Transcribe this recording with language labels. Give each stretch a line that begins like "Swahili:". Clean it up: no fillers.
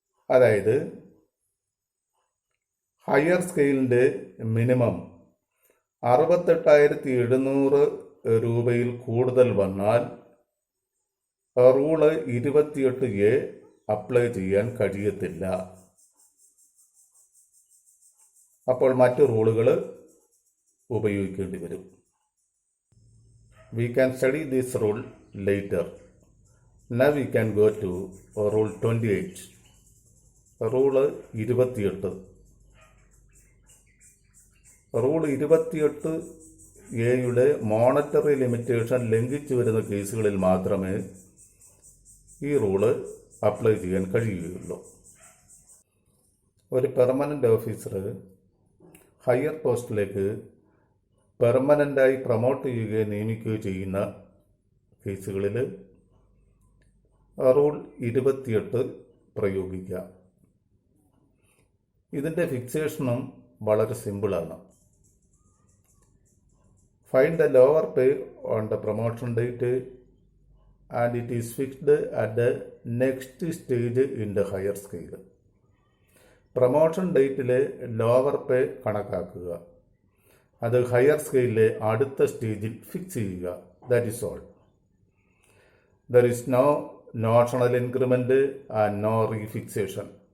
Malayalam: അതായത് higher സ്കെയിലിൻ്റെ minimum 68,700 രൂപയിൽ കൂടുതൽ വന്നാൽ റൂള് 28A അപ്ലൈ ചെയ്യാൻ കഴിയത്തില്ല. അപ്പോൾ മറ്റു റൂളുകൾ ഉപയോഗിക്കേണ്ടി വരും.
English: We can study this rule later. Now we can go to rule 28.
Malayalam: Rule 28. Rule 28A മോണറ്ററി limitation ലംഘിച്ചു വരുന്ന കേസുകളിൽ മാത്രമേ ഈ റൂള് അപ്ലൈ ചെയ്യാൻ കഴിയുകയുള്ളൂ. ഒരു പെർമനൻ്റ് ഓഫീസർ ഹയർ പോസ്റ്റിലേക്ക് പെർമനൻ്റായി പ്രൊമോട്ട് ചെയ്യുകയോ നിയമിക്കുകയോ ചെയ്യുന്ന കേസുകളിൽ റൂൾ 28 പ്രയോഗിക്കാം. ഇതിൻ്റെ ഫിക്സേഷനും വളരെ സിമ്പിളാണ്.
English: Find the lower pay on the promotion date and it is fixed at the next stage in the higher scale.
Malayalam: Promotion ഡേറ്റിലെ lower പേ കണക്കാക്കുക, അത് ഹയർ സ്കെയിലിലെ അടുത്ത സ്റ്റേജിൽ ഫിക്സ് ചെയ്യുക.
English: That is all. There is no notional increment and no refixation.